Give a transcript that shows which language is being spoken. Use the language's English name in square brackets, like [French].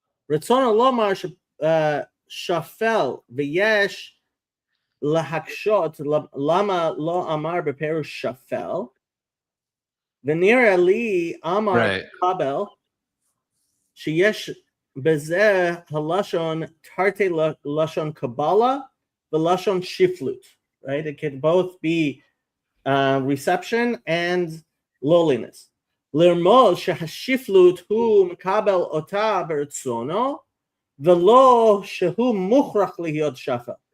[Hebrew] רצונו לומר שפל ויש להקשות למה לא אמר בפירוש שפל, ונראה לי אמר קבל שיש בזה הלשון תרתי לשון קבלה ולשון שפלות. [English] Right? It can both be reception and lowliness. [Hebrew] לרמוז שהשפלות הוא מקבל אותה ברצונו, ולא שהוא מוכרח להיות שפל.